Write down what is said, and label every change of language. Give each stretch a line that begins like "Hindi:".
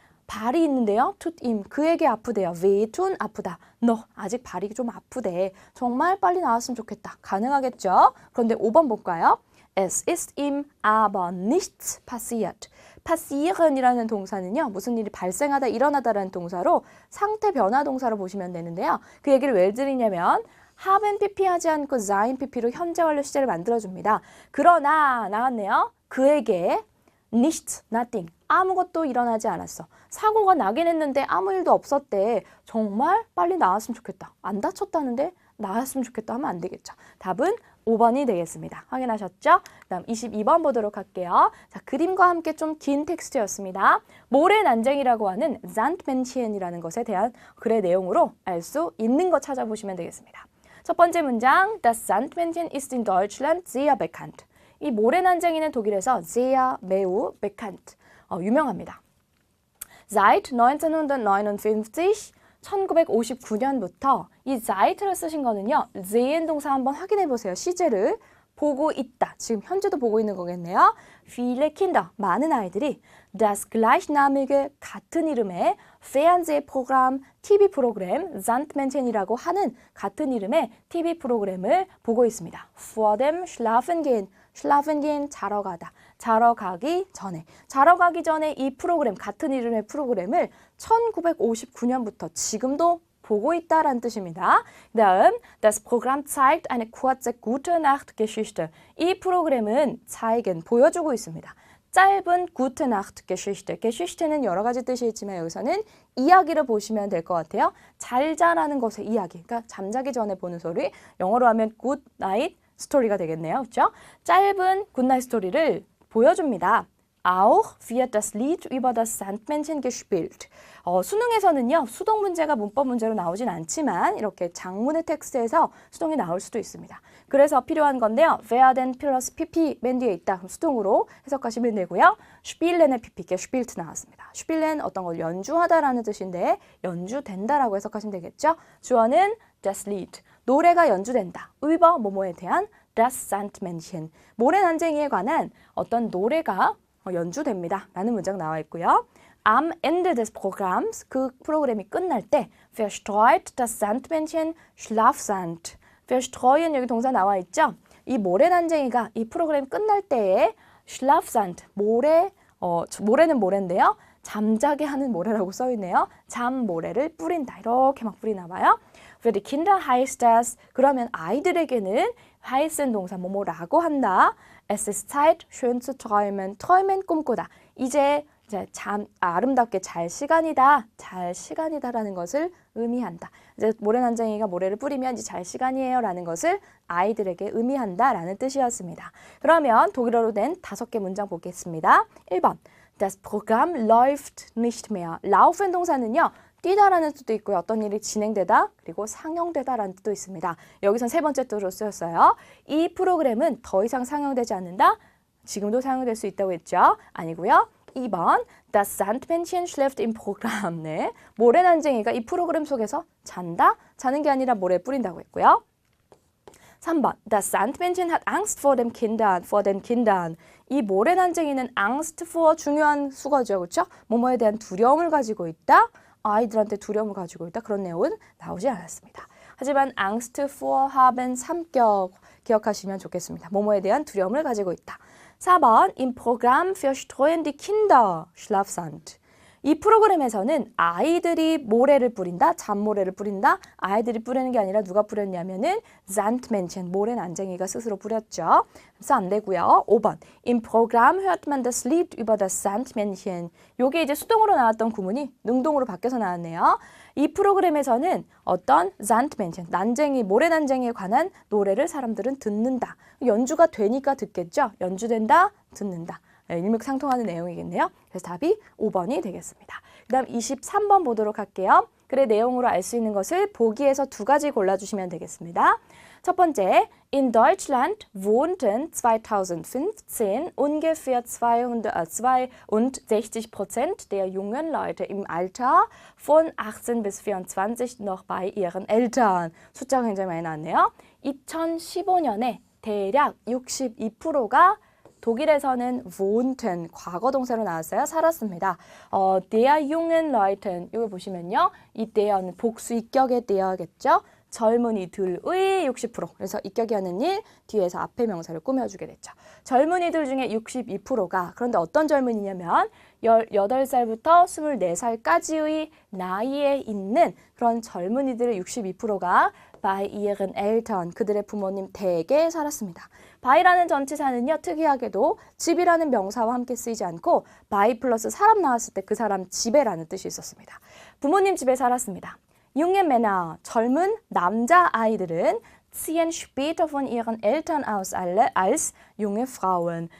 Korean: 발이 있는데요.
German: tut ihm,
Korean: 그에게 아프대요. wehtun, 아프다. noch, 아직 발이 좀 아프대. 정말 빨리 나왔으면 좋겠다. 가능하겠죠? 그런데 5번 볼까요?
German: Es ist ihm aber nichts passiert.
Korean: passieren이라는 동사는요. 무슨 일이 발생하다, 일어나다라는 동사로 상태 변화 동사로 보시면 되는데요. 그 얘기를 왜 드리냐면 haben pp 하지 않고 sein pp로 현재 완료 시제를 만들어줍니다. 그러나 나왔네요. 그에게 nichts, nothing, 아무것도 일어나지 않았어. 사고가 나긴 했는데 아무 일도 없었대. 정말 빨리 나았으면 좋겠다. 안 다쳤다는데 나았으면 좋겠다 하면 안 되겠죠. 답은 5번이 되겠습니다. 확인하셨죠? 그다음 22번 보도록 할게요. 자, 그림과 함께 좀 긴 텍스트였습니다. 모래 난쟁이라고 하는 Sandmännchen이라는 것에 대한 글의 내용으로 알 수 있는 것 찾아보시면 되겠습니다. 첫 번째 문장,
German: Das Sandmännchen ist in Deutschland sehr bekannt.
Korean: 이 모래난쟁이는 독일에서 sehr, 매우 bekannt, 유명합니다. Seit 1959, 1959년부터 이 seit를 쓰신 거는요. sehen 동사 한번 확인해 보세요. 시제를 보고 있다. 지금 현재도 보고 있는 거겠네요.
German: Viele Kinder,
Korean: 많은 아이들이 das gleichnamige, 같은 이름의 Fernsehprogramm, TV 프로그램, Sandmännchen이라고 하는 같은 이름의 TV 프로그램을 보고 있습니다.
German: Vor dem Schlafengehen, Schlafengehen,
Korean: 자러 가다. 자러 가기 전에. 자러 가기 전에 이 프로그램, 같은 이름의 프로그램을 1959년부터 지금도 보고 있다라는 뜻입니다.
German: 다음, das Programm zeigt eine kurze gute Nacht Geschichte.
Korean: 이 프로그램은 zeigen, 보여주고 있습니다.
German: 짧은 gute Nacht Geschichte.
Korean: Geschichte는 여러 가지 뜻이 있지만 여기서는 이야기를 보시면 될 것 같아요. 잘 자라는 것의 이야기. 그러니까 잠자기 전에 보는 소리. 영어로 하면
English: good night
Korean: 스토리가 되겠네요. 그렇죠? 짧은 굿나잇 스토리를 보여줍니다.
German: Auch wird das Lied über das Sandmännchen gespielt.
Korean: 수능에서는요. 수동 문제가 문법 문제로 나오진 않지만 이렇게 장문의 텍스트에서 수동이 나올 수도 있습니다. 그래서 필요한 건데요. werden 플러스 pp 맨 뒤에 있다. 그럼 수동으로 해석하시면 되고요. spielen의 pp, gespielt 나왔습니다. spielen 어떤 걸 연주하다라는 뜻인데 연주된다라고 해석하시면 되겠죠. 주어는 das Lied. 노래가 연주된다. über 뭐뭐에 대한 das Sandmännchen. 모래난쟁이에 관한 어떤 노래가 연주됩니다. 라는 문장 나와 있고요.
German: Am Ende des Programms,
Korean: 그 프로그램이 끝날 때
German: verstreut das Sandmännchen Schlafsand.
Korean: verstreuen 여기 동사 나와 있죠? 이 모래난쟁이가 이 프로그램 끝날 때에 Schlafsand, 모래는 모래인데요. 잠자게 하는 모래라고 써있네요. 잠모래를 뿌린다. 이렇게 막 뿌리나 봐요.
German: Für die Kinder heißt das,
Korean: 그러면 아이들에게는 heißen 동사 뭐뭐라고 한다.
German: Es ist Zeit, schön zu träumen.
Korean: träumen 꿈꾸다. 이제 아름답게 잘 시간이다. 잘 시간이다라는 것을 의미한다. 이제 모래난쟁이가 모래를 뿌리면 이제 잘 시간이에요 라는 것을 아이들에게 의미한다 라는 뜻이었습니다. 그러면 독일어로 된 5개 문장 보겠습니다. 1번.
German: Das Programm läuft nicht mehr.
Korean: laufen 동사는요. 뛰다라는 뜻도 있고요. 어떤 일이 진행되다 그리고 상영되다라는 뜻도 있습니다. 여기선 세 번째 뜻으로 쓰였어요. 이 프로그램은 더 이상 상영되지 않는다. 지금도 상영될 수 있다고 했죠. 아니고요.
German: 2번 Das Sandmännchen schläft im Programm.
Korean: 네. 모래난쟁이가 이 프로그램 속에서 잔다. 자는 게 아니라 모래 뿌린다고 했고요.
German: 3번 Das Sandmännchen hat Angst vor den Kindern.
Korean: 이 모래난쟁이는 Angst vor 중요한 수거죠. 그렇죠? 뭐뭐에 대한 두려움을 가지고 있다. 아이들한테 두려움을 가지고 있다. 그런 내용은 나오지 않았습니다. 하지만 Angst vor haben 3격 기억하시면 좋겠습니다. 뭐뭐에 대한 두려움을 가지고 있다. 4번
German: Im Programm verstreuen die Kinder Schlafsand.
Korean: 이 프로그램에서는 아이들이 모래를 뿌린다, 잔모래를 뿌린다. 아이들이 뿌리는 게 아니라 누가 뿌렸냐면은 Sandmännchen, 모래 난쟁이가 스스로 뿌렸죠. 그래서 안 되고요. 5번.
German: Im Programm hört man das Lied über das Sandmännchen.
Korean: 요게 이제 수동으로 나왔던 구문이 능동으로 바뀌어서 나왔네요. 이 프로그램에서는 어떤 Sandmännchen, 난쟁이, 모래 난쟁이에 관한 노래를 사람들은 듣는다. 연주가 되니까 듣겠죠. 연주된다, 듣는다. 일맥상통하는 내용이겠네요. 그래서 답이 5번이 되겠습니다. 그 다음 23번 보도록 할게요. 글의 내용으로 알 수 있는 것을 보기에서 두 가지 골라주시면 되겠습니다. 첫 번째,
German: in Deutschland wohnten 2015 ungefähr 62% der jungen Leute im Alter von 18 bis 24 noch bei ihren Eltern.
Korean: 숫자가 굉장히 많이 나왔네요. 2015년에 대략 62%가 독일에서는 wohnten, 과거 동사로 나왔어요. 살았습니다.
German: der jungen Leuten,
Korean: 이거 보시면요. 이 der는 복수 입격의 der겠죠. 젊은이들의 60%. 그래서 입격이 하는 일, 뒤에서 앞에 명사를 꾸며주게 됐죠. 젊은이들 중에 62%가, 그런데 어떤 젊은이냐면 18살부터 24살까지의 나이에 있는 그런 젊은이들의 62%가
German: bei ihren Eltern,
Korean: 그들의 부모님 댁에 살았습니다. by라는 전치사는요, 특이하게도 집이라는 명사와 함께 쓰이지 않고 by 플러스 사람 나왔을 때 그 사람 집에라는 뜻이 있었습니다. 부모님 집에 살았습니다.
German: junge Männer,
Korean: 젊은 남자아이들은
German: ziehen später von ihren Eltern aus als junge Frauen.